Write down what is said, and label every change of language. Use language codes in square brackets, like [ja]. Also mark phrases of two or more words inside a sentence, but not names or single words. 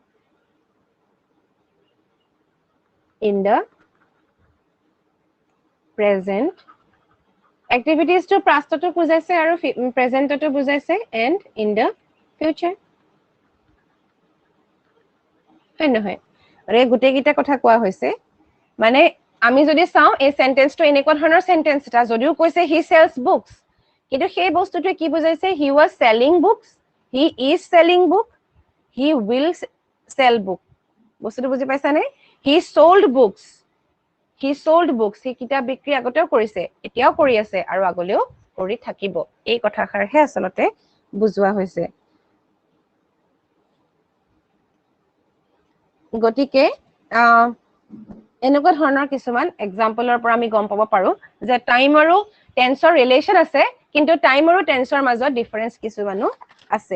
[en] in the present. Activities to past to [as] বুজাইছে আৰু [en] present to বুজাইছে and in the future. [as] হয় নহয়? আৰু এই গোটেইকেইটা কথা কোৱা হৈছে মানে আমি যদি চাওঁ এই সেন্টেন্সটো এনেকুৱা ধৰণৰ সেন্টেন্স এটা যদিও কৈছে [en] he sells books [as] কিন্তু সেই বস্তুটোৱে কি বুজাইছে [en] he was selling books, he is selling book, he will sell book. [as] বস্তুটো বুজি পাইছানে? [en] He sold books. He sold books. [as] He কিতাপ বিক্ৰী আগতেও কৰিছে, এতিয়াও কৰি আছে আৰু আগলৈও কৰি থাকিব। এই কথাষাৰহে আচলতে বুজোৱা হৈছে। গতিকে এনেকুৱা ধৰণৰ কিছুমান এক্সাম্পলৰ পৰা আমি গম পাব পাৰো যে টাইম আৰু টেন্সৰ ৰিলেশ্যন আছে কিন্তু টাইম আৰু টেন্সৰ মাজত ডিফাৰেন্স কিছুমানো আছে।